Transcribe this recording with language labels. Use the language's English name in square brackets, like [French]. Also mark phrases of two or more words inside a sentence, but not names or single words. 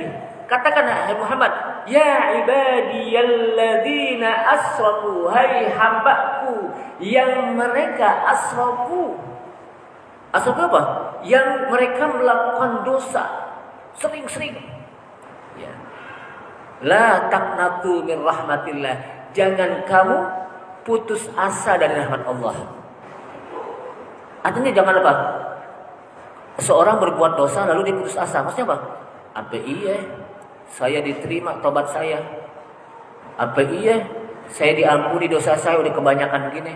[Indonesian] Katakan hai Muhammad, [Arabic] يا عبادي الذين أسرفوا, [Indonesian] hai hambaku yang mereka asrafu. Asrafu apa? Yang mereka melakukan dosa sering-sering. Ya. [Arabic] لا تقنطوا من رحمة الله. [Indonesian] Jangan kamu putus asa dari rahmat Allah. Artinya jangan apa? Seorang berbuat dosa lalu dia putus asa. Maksudnya apa? Apa iya saya diterima tobat saya? Apa iya saya diampuni dosa saya udah kebanyakan begini?